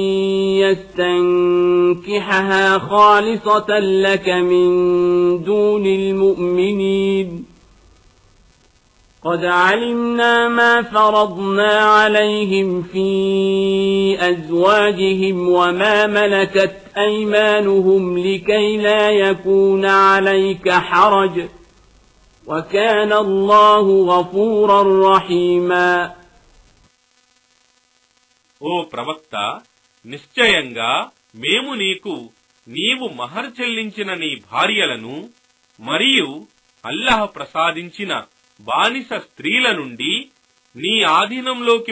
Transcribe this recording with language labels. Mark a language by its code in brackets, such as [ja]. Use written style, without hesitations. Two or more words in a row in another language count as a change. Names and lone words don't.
[ar] يستنكحها خالصة لك من دون المؤمنين قد علمنا ما فرضنا عليهم في أزواجهم وما ملكت أيمانهم لكي لا يكون عليك حرج وكان الله غفورا رحيما. [te] ఓ ప్రవక్త, నిశ్చయంగా మేము నీవు మహర్ చెల్లించిన నీ భార్యలను మరియు అల్లాహ్ ప్రసాదించిన బానిస స్త్రీల నుండి నీ ఆధీనంలోకి